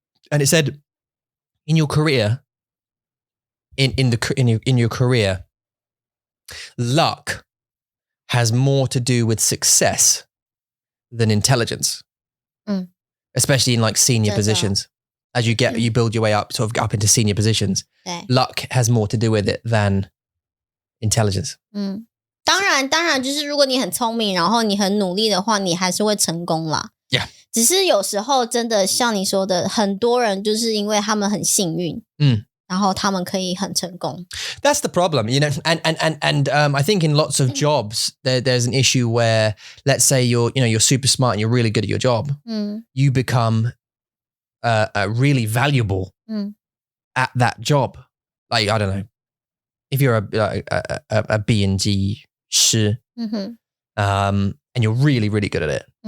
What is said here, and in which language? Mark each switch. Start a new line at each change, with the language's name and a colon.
English: And it said, in your career, in your career, luck has more to do with success than intelligence. Especially in like senior positions. As you build your way up, sort of up into senior positions. Luck has more to do with it than intelligence.
Chinese: 当然，就是如果你很聪明，然后你很努力的话，你还是会成功啦。
English: Yeah.
Chinese: 只是有时候真的像你说的，很多人就是因为他们很幸运，然后他们可以很成功。
English: That's the problem, you know. And I think in lots of jobs there's an issue where, let's say you're super smart and you're really good at your job. You become really valuable at that job. Like I don't know, if you're a B&G 师, and you're really really good at it.